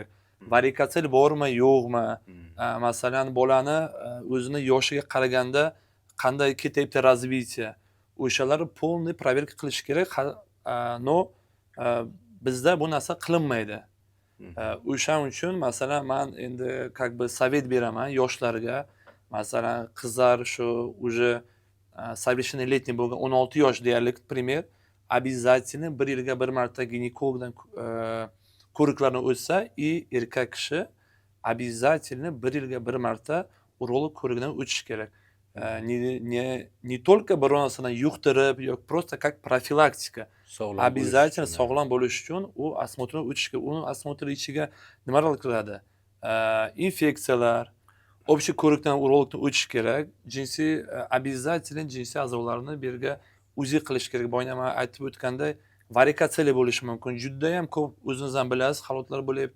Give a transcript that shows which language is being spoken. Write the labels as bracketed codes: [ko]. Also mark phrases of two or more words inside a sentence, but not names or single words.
[uz] Varikotsel bormi, yo'qmi? Masalan, bolani o'zini yoshiga qaraganda qanday ketyapti razvitiya? o'shalarni [ru] полный проверка [uz] qilish kerak. No bizda bu narsa qilinmaydi. O'shaning uchun masalan men endi [ru] как бы [uz] sovet beraman yoshlarga. Masalan qizlar shu [ru] уже совершеннолетний [uz] bo'lgan 16 yosh deyarli, [ru] пример, обязательно [uz] bir yilga bir marta ginekologdan ko'riklarni o'tsa, erkak kishi обязательно bir yilga bir marta urolog ko'rigidan o'tish kerak. [ru] Не только [uz] bironisini yuqtirib yoki [ru] просто как профилактика. [uz] Обязательно sog'lom bo'lish uchun u osmotrdan o'tish kerak. Uni osmotr ichiga nimalar kiradi? Infeksiyalar, общий ko'rikdan urologdan o'tish kerak. Jinsiy обязательно jinsiy a'zolarni birga uzi qilish kerak. Boya men aytib o'tganday, varikatsiya bo'lishi mumkin. Juda ham ko'p o'zingiz ham bilasiz, holatlar bo'lyapti.